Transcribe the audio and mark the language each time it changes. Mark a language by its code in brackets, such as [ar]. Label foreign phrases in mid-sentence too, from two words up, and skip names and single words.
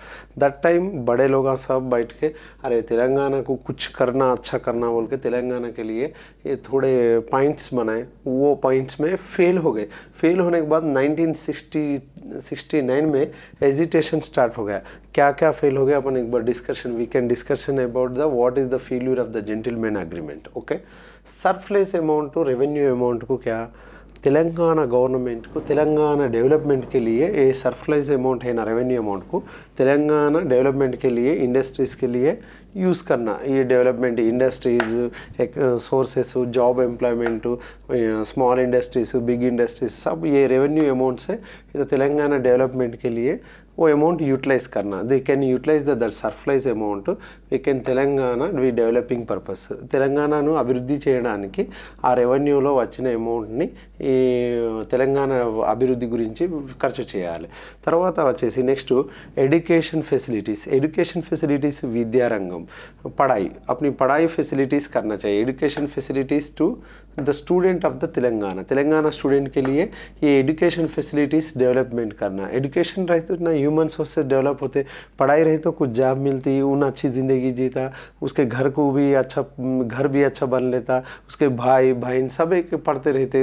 [en] that time [hi] बड़े लोग सब बैठ के अरे तेलंगाना को कुछ करना अच्छा करना बोल के तेलंगाना के लिए ये थोड़े पॉइंट्स बनाए. वो पॉइंट्स में फेल हो गए. फेल होने के बाद 1969 में [en] agitation start [hi] हो गया. क्या क्या फेल हो गया अपन एक बार [en] discussion we can discussion about the what is the failure of the gentleman agreement. [hi] ओके, [en] surplus amount to revenue amount [hi] को क्या [en] Telangana government [hi] को [en] Telangana development [hi] के लिए ये [en] surplus amount [hi] है ना [en] revenue amount [hi] को [en] Telangana development [hi] के लिए इंडस्ट्रीज़ के लिए यूज़ करना. ये [en] development industries [hi] एक [en] sources job employment small industries big industries [hi] सब ये [en] revenue amount [hi] से [en] Telangana development [hi] के लिए वो [en] amount utilize [hi] करना. [en] they can utilize the surplus amount we can Telangana we developing purpose [te] తెలంగాణను అభివృద్ధి చేయడానికి ఆ రెవెన్యూలో వచ్చిన అమౌంట్ని ఈ తెలంగాణ అభివృద్ధి గురించి ఖర్చు చేయాలి. తర్వాత వచ్చేసి నెక్స్ట్ [en] education facilities. education facilities [hi] विद्यारंगम पढ़ाई अपनी पढ़ाई फैसिलिटीज़ करना चाहिए. [en] education facilities to the student of the Telangana Telangana student [hi] के लिए ये [en] education facilities development [hi] करना. एजुकेशन रहे तो ना [en] human sources [hi] डेवलप होते, पढ़ाई रहे तो कुछ जॉब मिलती, उन अच्छी ज़िंदगी जीता, उसके घर को भी अच्छा घर भी अच्छा बन लेता, उसके भाई बहन सब एक पढ़ते रहते.